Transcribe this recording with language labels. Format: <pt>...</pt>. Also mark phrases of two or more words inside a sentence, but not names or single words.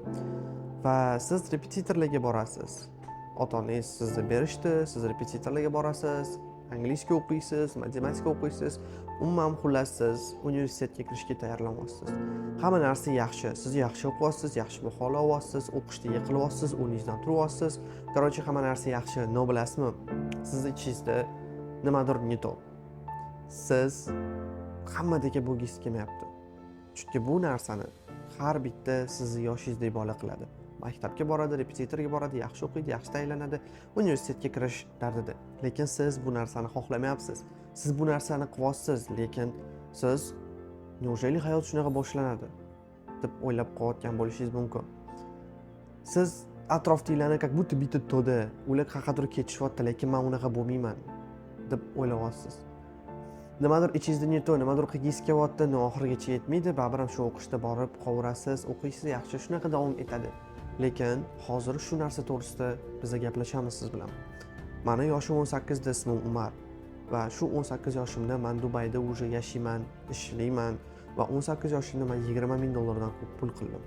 <uz>Va siz repetitorlarga borasiz. Ota-onangiz sizni berishdi, siz repetitorlarga borasiz, anglizcha o'qiysiz, matematika o'qiysiz, umuman xullas siz universitetga kirishga tayyorlanyapsiz. Hamma narsa yaxshi, siz yaxshi o'qiyapsiz, yaxshi baholar olyapsiz, o'qishda yiqilyapsiz, o'rningizdan turyapsiz. Qarochi hamma narsa yaxshi. No bilasizmi? Sizni ichingizda nimadir</uz> <ru>не то.</ru> <uz>Siz hammadagi bo'lgingiz kelmayapti. Chunki bu narsani har bitta sizni yoshingizdek bola qiladi. Maktabga boradi, repetitorga boradi, yaxshi o'qiydi, yaxshi tayyorlanadi, universitetga kirish dardida. Lekin siz bu narsani xohlamayapsiz. Siz bu narsani qilyapsiz, lekin siz неужели hayot shunaqa boshlanadi deb o'ylab qolayotgan bo'lishingiz mumkin. Siz atrofdagilarni</uz> <ru>как будто</ru> <uz>bitta to'da, ular qayergadir ketishyapti, lekin men unaqa bo'lmayman deb o'ylayapsiz. Nimadir ichingizda</uz> <ru>не то,</ru> <uz>nimadir qilgingiz kelyapti, oxirigacha yetmaydi, baribir ham shu o'qishda borib qovurasiz, o'qiysiz, yaxshi shunaqa davom etadi. Lekin hozir shu narsa to'g'risida biz gaplashamiz siz bilan. Meni yoshim 18 da, ismim Umar va shu 18 yoshimda men Dubayda уже yashayman, ishlayman va 18 yoshimda men 20 ming dollardan ko'p pul qildim.</uz>